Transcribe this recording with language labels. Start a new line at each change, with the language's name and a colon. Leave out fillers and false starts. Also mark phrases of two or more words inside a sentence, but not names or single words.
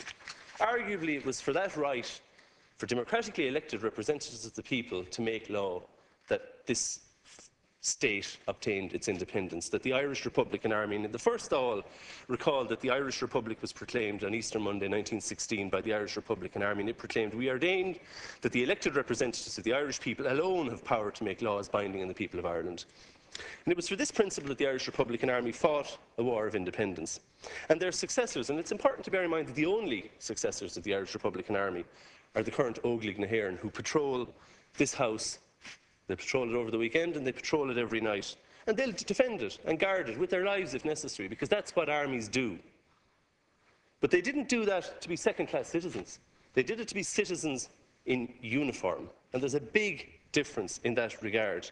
English: Arguably, it was for that right, for democratically elected representatives of the people to make law, that this state obtained its independence, that the Irish Republican Army, and in the first Dáil, recalled that the Irish Republic was proclaimed on Easter Monday 1916 by the Irish Republican Army, and it proclaimed, "We ordained that the elected representatives of the Irish people alone have power to make laws binding on the people of Ireland." And it was for this principle that the Irish Republican Army fought a war of independence. And their successors, and it's important to bear in mind that the only successors of the Irish Republican Army are the current Óglaigh na hÉireann, who patrol this House. They patrol it over the weekend, and they patrol it every night. And they'll defend it and guard it with their lives if necessary, because that's what armies do. But they didn't do that to be second-class citizens. They did it to be citizens in uniform. And there's a big difference in that regard.